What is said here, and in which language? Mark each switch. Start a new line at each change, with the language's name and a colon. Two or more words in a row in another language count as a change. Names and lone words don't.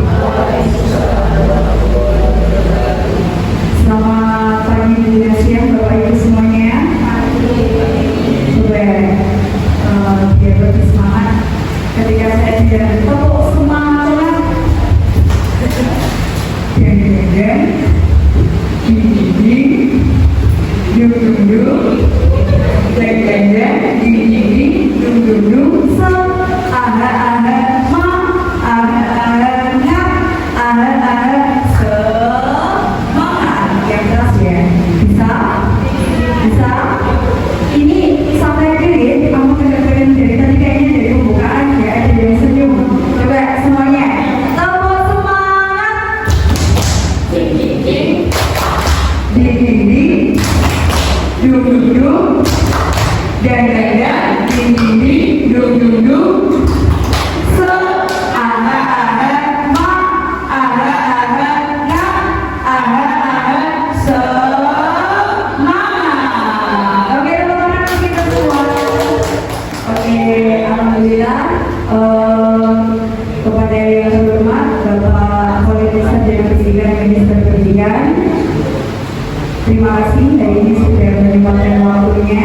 Indonesian: Selamat pagi dan siang Bapak Ibu semuanya. Biar lebih semangat ketika saya tidak tepuk semangat geng gigi dung dung dung geng gigi dung dung dung se aha aha ma aha aha ngap aha aha semangat. Yang keras ya, bisa ini sampai kiri kamu kedengeran dari tadi kayaknya dari pembukaan ya, ada yang senyum. Coba semuanya tepuk semangat. Ding dung dung dung dan ding dung dung dung se aha aha ma aha aha na aha aha semangat. Oke teman-teman, kita semua. Oke, alhamdulillah. Kepada yang terhormat Bapak Kepala Desa dan Pendidikan Minister Pendidikan, Terima kasih hari ini sudah menyempatkan waktunya.